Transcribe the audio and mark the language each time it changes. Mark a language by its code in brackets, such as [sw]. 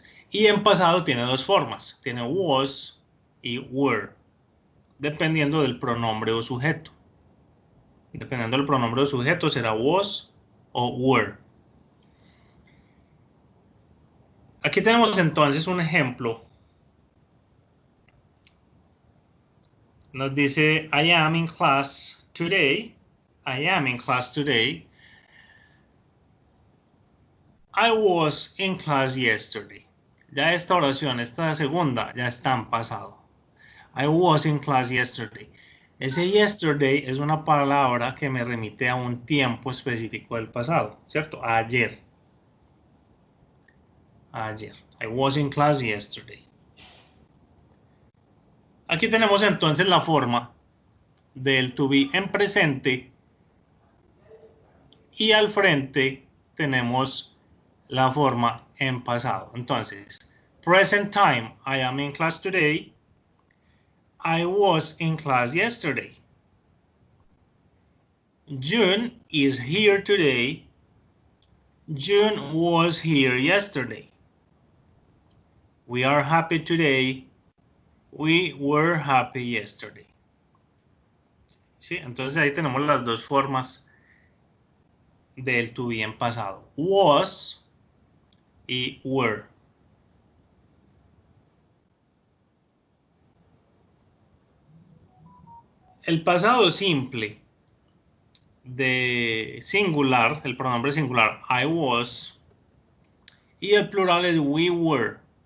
[es] Y en pasado tiene dos formas, tiene was y were, dependiendo del pronombre o sujeto. Dependiendo del pronombre o sujeto será was o were. Aquí tenemos entonces un ejemplo Nos dice, [en] I am in class today. I am in class today. I was in class yesterday. [es] Ya esta oración, esta segunda, ya está en pasado. [en] I was in class yesterday. [es] Ese yesterday es una palabra que me remite a un tiempo específico del pasado, ¿cierto? Ayer. Ayer. [en] I was in class yesterday. [es] Aquí tenemos entonces la forma del to be en presente y al frente tenemos la forma en pasado. Entonces, [en] present time, I am in class today. I was in class yesterday. June is here today. June was here yesterday. We are happy today. We were happy yesterday. [es] ¿Sí? Entonces ahí tenemos las dos formas del to be en pasado. Was y were. El pasado simple de singular, el pronombre singular, I was, y el plural es we were.